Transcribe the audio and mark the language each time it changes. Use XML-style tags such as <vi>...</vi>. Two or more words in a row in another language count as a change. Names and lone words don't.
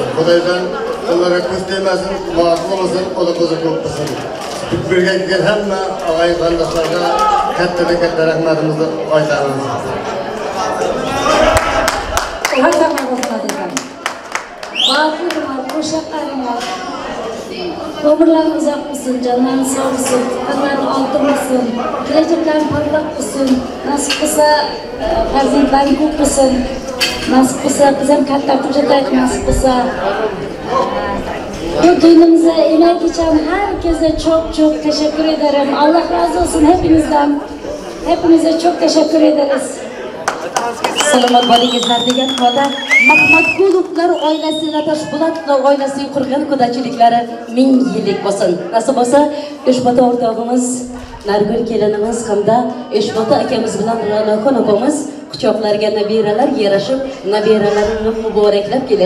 <uz>Xudojon ularga ko'z tegmasin, muvaffaq bo'lsin, o'g'il qizi ko'p bo'lsin. Birga kelgan hamma og'ay qardoshlarga katta rahmatimizni aytamiz.</uz> <tr>Ömürlerin uzak olsun, canların sağ olsun, kanların altın olsun, geleceklerin parlak olsun, nasip olsa farzandların ko'p olsun, nasip olsa bizim</tr> <uz>katta ko'chatlar</uz> <tr>nasip olsa. Bu düğünümüze emek geçen herkese çok teşekkür ederim. Allah razı olsun hepinizden. Hepinize çok teşekkür ederiz.</tr> <uz>Salomat bo'lingizlar degan holda Mahmadgulovlar oilasining Toshpo'latlar oilasining qurgan qudachiliklari 1000 yillik bo'lsin. Nasib bo'lsa, Yoshbota o'rtog'imiz Nargul kelinimiz hamda Yoshbota akamiz bilan Ranoxon opamiz quchoqlarga nabiralar yarashib, nabiralarini muboraklab kelish.</uz>